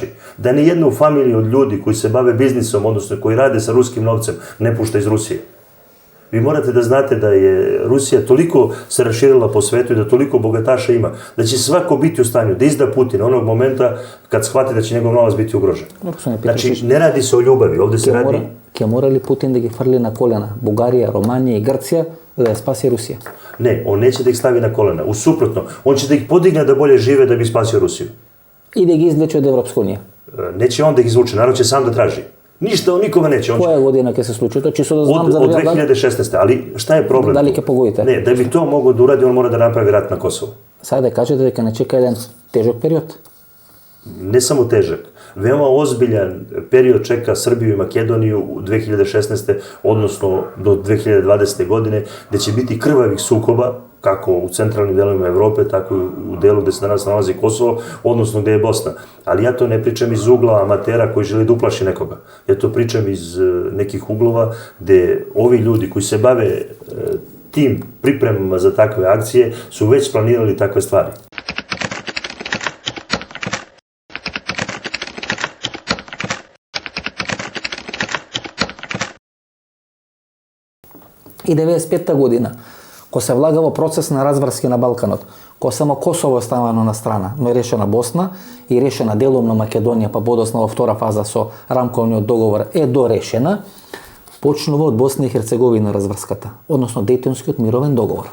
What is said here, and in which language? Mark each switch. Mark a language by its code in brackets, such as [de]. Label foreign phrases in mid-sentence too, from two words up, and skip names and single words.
[sr] Da ni jednu familiju od ljudi koji se bave biznisom, odnosno koji rade sa ruskim novcem, ne pušta iz Rusije. Vi morate da znate da je Rusija toliko se raširila po svetu i da toliko bogataša ima, da će svako biti u stanju da izda Putina onog momenta kad shvati da će njegov novac biti ugrožen. Znači, ne radi se o ljubavi, ovde se radi... [mk] Ќе мора ли Путин да ги фрли на колена Бугарија, Романија и Грција за да ја спаси Русија? [sr] Не, он неće da ih stavi na kolena. Usuprotno, on će da ih podigne da bolje žive da bi spasio Rusiju. [mk] И да ги извлече од Европска унија? [sr] Neće on da ih izvuče, narod će sam da traži. Ništa on nikome neće. [mk] Која година ќе се случи тоа? Чисто да знам за [sr] Od 2016. Ali šta je problem? [mk] Дали ќе погодите? [sr] Ne, da bi to mogao da uradi, on mora da napravi rat na Kosovu. [mk] Сега да кажете дека не чека еден тежок период? [sr] Ne samo težak, veoma ozbiljan period čeka Srbiju i Makedoniju u 2016. odnosno do 2020. godine, gde će biti krvavih sukoba, kako u centralnim delovima Evrope, tako i u delu gde se danas nalazi Kosovo, odnosno gde je Bosna. Ali ja to ne pričam iz ugla amatera koji želi da uplaši nekoga. Ja to pričam iz nekih uglova gde ovi ljudi koji se bave tim pripremama za takve akcije su već planirali takve stvari. [mk] И 95-та година, ко се влага во процес на разврски на Балканот, ко само Косово е оставено на страна, но е решена Босна и решена деломно Македонија, па подоцна во втора фаза со рамковниот договор е дорешена, почнува од Босна и Херцеговина разврската, односно Дејтонскиот мировен договор.